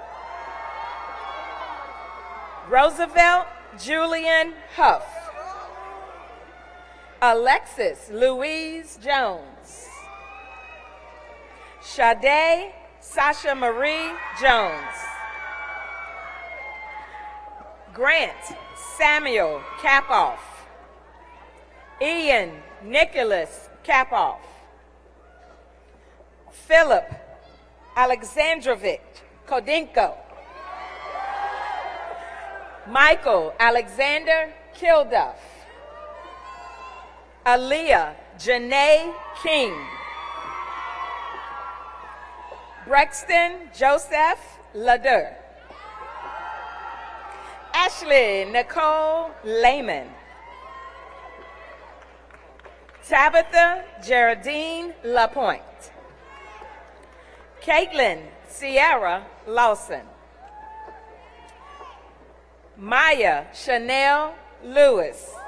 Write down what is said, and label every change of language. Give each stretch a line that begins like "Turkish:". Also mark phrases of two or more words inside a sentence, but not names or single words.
English: Roosevelt Julian Huff. Alexis Louise Jones. Sade Sasha Marie Jones. Grant Samuel Kapoff. Ian Nicholas Kapoff. Philip Alexandrovich Kodinko. Michael Alexander Kilduff. Aaliyah Janae King. Brexton Joseph Ladur. Ashley Nicole Lehman. Tabitha Geraldine Lapointe. Caitlin Sierra Lawson. Maya Chanel Lewis.